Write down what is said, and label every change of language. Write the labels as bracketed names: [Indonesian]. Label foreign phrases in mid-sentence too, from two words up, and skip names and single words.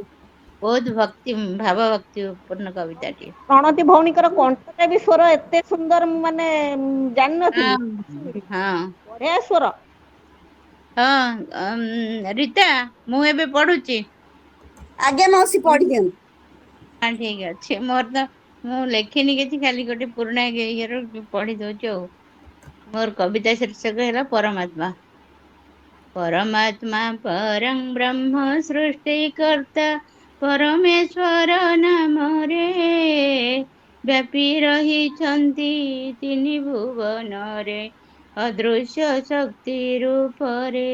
[Odia] ବହୁତ ଭାବ ଭକ୍ତି ପୂର୍ଣ୍ଣ କବିତାଟିଏ। ପ୍ରଣତୀ ଭଉଣୀଙ୍କର କଣ୍ଠଟା ବି ସ୍ୱର ଏତେ ସୁନ୍ଦର ମାନେ ଜାଣିନଥିଲି। ହଁ ହଁ ବଢିଆ ସ୍ୱର। ହଁ ରୀତା ମୁଁ ଏବେ ପଢୁଛି। ଆଜ୍ଞା ମାଉସୀ ପଢିଦିଅନ୍ତୁ। ହଁ ଠିକ୍ ଅଛି ମୋର ତ ମୁଁ ଲେଖିନି କିଛି ଖାଲି ଗୋଟେ ପୁରୁଣା ଇଏର ପଢି ଦଉଛି ଆଉ ମୋର କବିତା ଶୀର୍ଷକ ହେଲା ପରମାତ୍ମା। ପରମାତ୍ମା ପରଂ ବ୍ରହ୍ମ ସୃଷ୍ଟିକର୍ତ୍ତା ପରମେଶ୍ୱର ନାମରେ ବ୍ୟାପୀ ରହିଛନ୍ତି ତିନି ଭୁବନରେ ଅଦୃଶ୍ୟ ଶକ୍ତି ରୂପରେ।